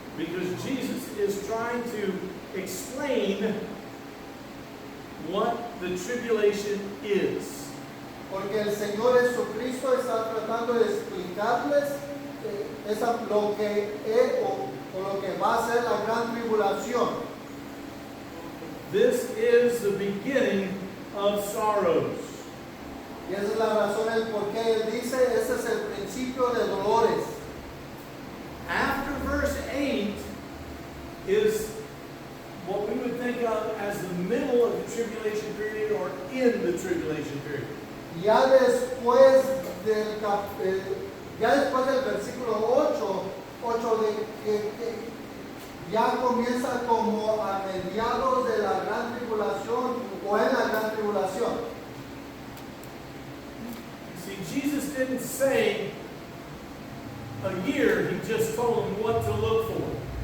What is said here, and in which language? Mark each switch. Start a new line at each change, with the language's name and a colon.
English: Because Jesus is trying to explain what the tribulation is.
Spanish: Porque el Señor Jesucristo está tratando de explicarles lo que es o lo que va a ser la gran tribulación.
English: This is the beginning of sorrows.
Spanish: Y esa es la razón el por qué él dice, ese es el principio de dolores.
English: After verse 8 is what we would think of as the middle of the tribulation period or in the tribulation period.
Spanish: Ya después del versículo 8 de que ya comienza como a mediados de la gran tribulación o en la gran tribulación.
English: See, Jesus didn't say a year, he just told them what to look for.